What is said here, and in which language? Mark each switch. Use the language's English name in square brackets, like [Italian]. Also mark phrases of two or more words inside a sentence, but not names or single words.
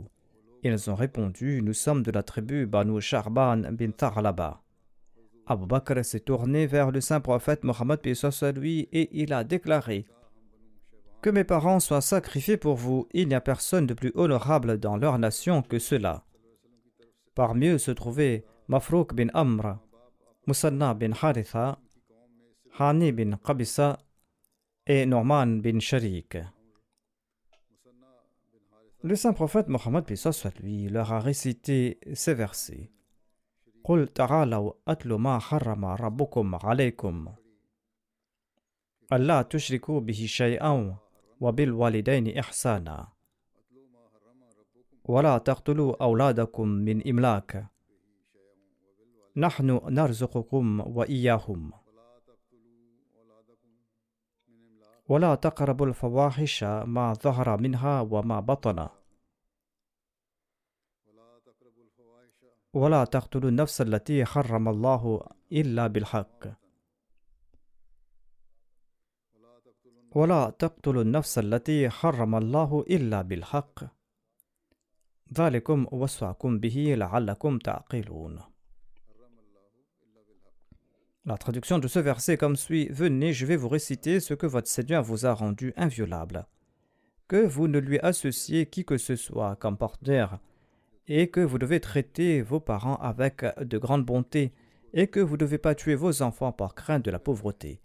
[French] Ils ont répondu: nous sommes de la tribu Banu Sharban bin Taghlaba. Abu Bakr s'est tourné vers le saint prophète Mohammed paix soit sur lui et il a déclaré: que mes parents soient sacrifiés pour vous, il n'y a personne de plus honorable dans leur nation que cela. Parmi eux se trouvaient Mafrouk bin Amr, Musanna bin Haritha, Hani bin Qabisa et Norman bin Sharik. Le saint prophète Mohammed paix soit lui leur a récité ces versets: [Arabic] قل تعالوا أتل ما حرم ربكم عليكم ألا تشركوا به شيئا وبالوالدين إحسانا ولا تقتلوا أولادكم من إملاق نحن نرزقكم وإياهم ولا تقربوا الفواحش ما ظهر منها وما بطن ولا تقتلوا النفس التي حرم الله إلا بالحق ولا تقتلوا النفس التي حرم الله إلا بالحق ذلكم وصاكم به لعلكم تعقلون. [French] La traduction de ce verset comme suit: venez, je vais vous réciter ce que votre Seigneur vous a rendu inviolable, que vous ne lui associez qui que ce soit comme partenaire, et que vous devez traiter vos parents avec de grande bonté, et que vous ne devez pas tuer vos enfants par crainte de la pauvreté.